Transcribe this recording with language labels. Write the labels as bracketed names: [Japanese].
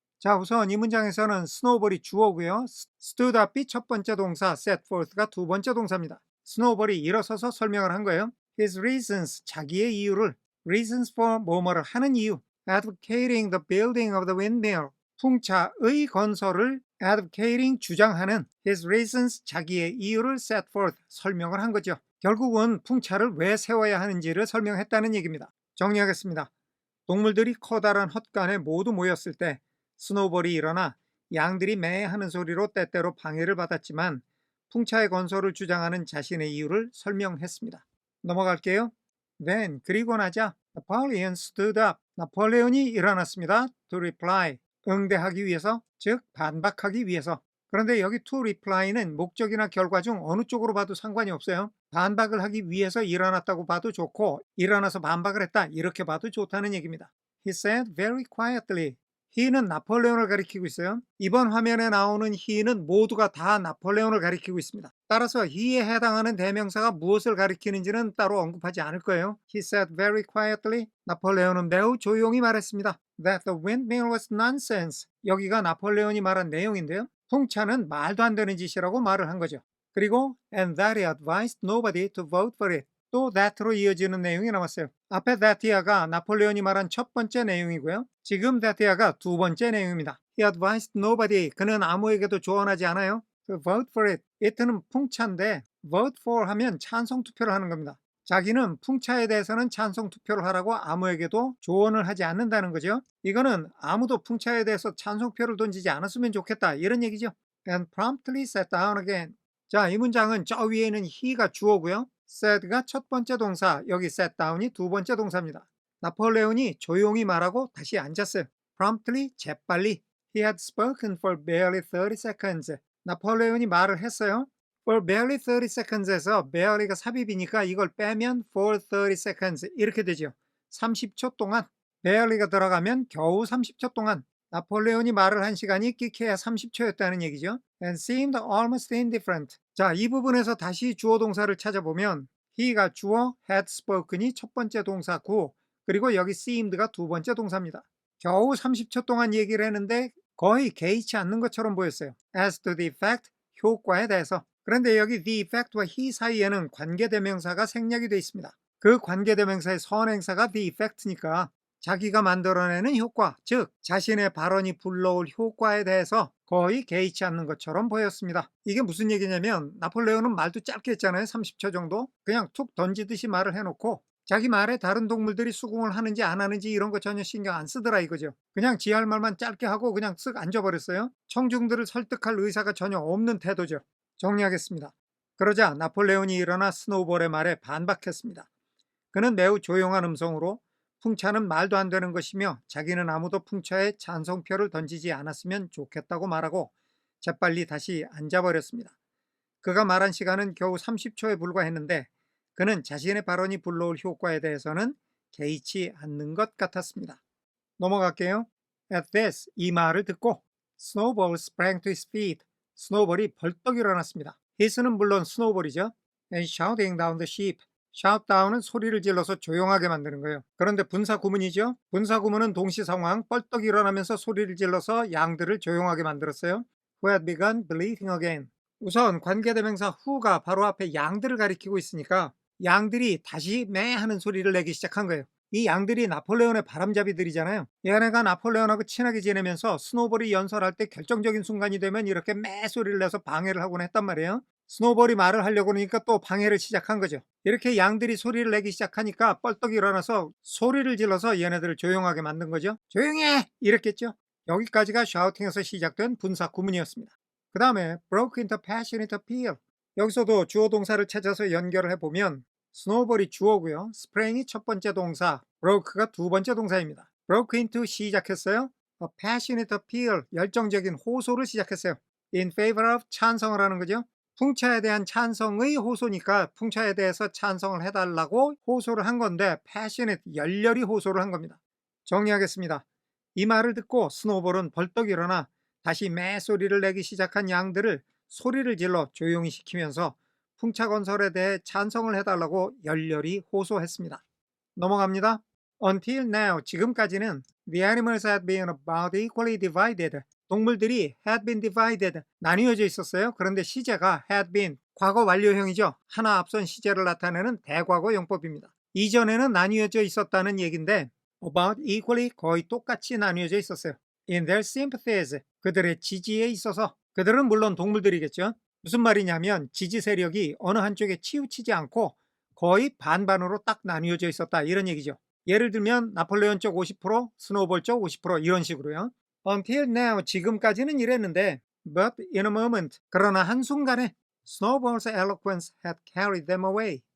[Korean] 자, 우선 이 문장에서는 스노우볼이 주어고요. stood up이 첫 번째 동사, set forth가 두 번째 동사입니다. 스노우볼이 일어서서 설명을 한 거예요. [English] his reasons, [Korean] 자기의 이유를, [English] reasons for [Korean] 뭐뭐를 하는 이유, [English] advocating the building of the windmill, [Korean] 풍차의 건설을 [English] advocating, [Korean] 주장하는 [English] his reasons, 자기의 이유를 set forth, [Korean] 설명을 한 거죠. 결국은 풍차를 왜 세워야 하는지를 설명했다는 얘기입니다. 정리하겠습니다. 동물들이 커다란 헛간에 모두 모였을 때 스노우볼이 일어나 양들이 매하는 소리로 때때로 방해를 받았지만 풍차의 건설을 주장하는 자신의 이유를 설명했습니다. 넘어갈게요. [English] Then, [Korean] 그리고 나자 [English] Napoleon stood up. [Korean] 나폴레온이 일어났습니다. [English] To reply, [Korean] 응대하기 위해서, 즉 반박하기 위해서. 그런데 여기 to reply는 목적이나 결과 중 어느 쪽으로 봐도 상관이 없어요. 반박을 하기 위해서 일어났다고 봐도 좋고 일어나서 반박을 했다 이렇게 봐도 좋다는 얘기입니다. [English] He said very quietly. [Korean] he는 나폴레온을 가리키고 있어요. 이번 화면에 나오는 he는 모두가 다 나폴레온을 가리키고 있습니다. 따라서 he에 해당하는 대명사가 무엇을 가리키는지는 따로 언급하지 않을 거예요. [English] He said very quietly. [Korean] 나폴레온은 매우 조용히 말했습니다. [English] That the windmill was nonsense. [Korean] 여기가 나폴레온이 말한 내용인데요. 풍차는 말도 안 되는 짓이라고 말을 한 거죠. 그리고 [English] and that he advised nobody to vote for it. [Korean] 또 that로 이어지는 내용이 나왔어요. 앞에 that이야가 나폴레온이 말한 첫 번째 내용이고요. 지금 that이야가 두 번째 내용입니다. [English] He advised nobody. [Korean] 그는 아무에게도 조언하지 않아요. [English] to vote for it. [Korean] it는 풍차인데 vote for 하면 찬성 투표를 하는 겁니다. 자기는 풍차에 대해서는 찬성 투표를 하라고 아무에게도 조언을 하지 않는다는 거죠. 이거는 아무도 풍차에 대해서 찬성표를 던지지 않았으면 좋겠다 이런 얘기죠. [English] And promptly sat down again. [Korean] 자, 이 문장은 저 위에는 he가 주어고요. said가 첫 번째 동사, 여기 sat down이 두 번째 동사입니다. 나폴레온이 조용히 말하고 다시 앉았어요. promptly, 재빨리. [English] He had spoken for barely 30 seconds. [Korean] 나폴레온이 말을 했어요. [English] for barely 30 seconds [Korean] 에서 barely가 삽입이니까 이걸 빼면 [English] for 30 seconds [Korean] 이렇게 되죠. 30초 동안. barely가 들어가면 겨우 30초 동안. 나폴레온이 말을 한 시간이 끼케야 30초였다는 얘기죠. [English] And seemed almost indifferent. [Korean] 자, 이 부분에서 다시 주어 동사를 찾아보면 he가 주어, had spoken이 첫 번째 동사 구, 그리고 여기 seemed가 두 번째 동사입니다. 겨우 30초 동안 얘기를 했는데 거의 개의치 않는 것처럼 보였어요. [English] As to the effect, [Korean] 효과에 대해서. 그런데 여기 the effect와 he 사이에는 관계대명사가 생략이 되어 있습니다. 그 관계대명사의 선행사가 the effect니까 자기가 만들어내는 효과, 즉 자신의 발언이 불러올 효과에 대해서 거의 개의치 않는 것처럼 보였습니다. 이게 무슨 얘기냐면 나폴레온은 말도 짧게 했잖아요. 30초 정도. 그냥 툭 던지듯이 말을 해놓고 자기 말에 다른 동물들이 수긍을 하는지 안 하는지 이런 거 전혀 신경 안 쓰더라 이거죠. 그냥 지 할 말만 짧게 하고 그냥 쓱 앉아버렸어요. 청중들을 설득할 의사가 전혀 없는 태도죠. 정리하겠습니다. 그러자 나폴레온이 일어나 스노우볼의 말에 반박했습니다. 그는 매우 조용한 음성으로 풍차는 말도 안 되는 것이며 자기는 아무도 풍차에 찬성표를 던지지 않았으면 좋겠다고 말하고 재빨리 다시 앉아버렸습니다. 그가 말한 시간은 겨우 30초에 불과했는데 그는 자신의 발언이 불러올 효과에 대해서는 개의치 않는 것 같았습니다. 넘어갈게요. [English] At this, [Korean] 이 말을 듣고 [English] Snowball sprang to his feet. [Korean] 스노우볼이 벌떡 일어났습니다. his는 물론 스노우볼이죠. [English] And shouting down the sheep. [Korean] shout down은 소리를 질러서 조용하게 만드는 거예요. 그런데 분사 구문이죠. 분사 구문은 동시 상황 벌떡 일어나면서 소리를 질러서 양들을 조용하게 만들었어요. [English] Who had begun bleating again. [Korean] 우선 관계대명사 who가 바로 앞에 양들을 가리키고 있으니까 양들이 다시 매 하는 소리를 내기 시작한 거예요. 이 양들이 나폴레온의 바람잡이들이잖아요. 얘네가 나폴레온하고 친하게 지내면서 스노우볼이 연설할 때 결정적인 순간이 되면 이렇게 매 소리를 내서 방해를 하곤 했단 말이에요. 스노우볼이 말을 하려고 하니까 또 방해를 시작한 거죠. 이렇게 양들이 소리를 내기 시작하니까 뻘떡 일어나서 소리를 질러서 얘네들을 조용하게 만든 거죠. 조용해! 이랬겠죠. 여기까지가 샤우팅에서 시작된 분사 구문이었습니다. 그 다음에 [English] broke into passionate appeal. [Korean] 여기서도 주어 동사를 찾아서 연결을 해보면 스노우볼이 주어고요. sprang이 첫 번째 동사, broke가 두 번째 동사입니다. [English] broke into [Korean] 시작했어요. [English] A passionate appeal, [Korean] 열정적인 호소를 시작했어요. [English] in favor of [Korean] 찬성을 하는 거죠. 풍차에 대한 찬성의 호소니까 풍차에 대해서 찬성을 해달라고 호소를 한 건데 passionate, 열렬히 호소를 한 겁니다. 정리하겠습니다. 이 말을 듣고 스노우볼은 벌떡 일어나 다시 매 소리를 내기 시작한 양들을 소리를 질러 조용히 시키면서 풍차건설에 대해 찬성을 해달라고 열렬히 호소했습니다. 넘어갑니다. [English] Until now, [Korean] 지금까지는 [English] the animals had been about equally divided. [Korean] 동물들이 had been divided, 나뉘어져 있었어요. 그런데 시제가 had been, 과거 완료형이죠. 하나 앞선 시제를 나타내는 대과거 용법입니다. 이전에는 나뉘어져 있었다는 얘기인데 about equally, 거의 똑같이 나뉘어져 있었어요. [English] In their sympathies, [Korean] 그들의 지지에 있어서. 그들은 물론 동물들이겠죠. 무슨 말이냐면 지지 세력이 어느 한쪽에 치우치지 않고 거의 반반으로 딱 나뉘어져 있었다 이런 얘기죠. 예를 들면 나폴레온 쪽 50%, 스노우볼 쪽 50% 이런 식으로요. [English] Until now, [Korean] 지금까지는 이랬는데 [English] but in a moment, [Korean] 그러나 한순간에 [English] Snowball's eloquence had carried them away.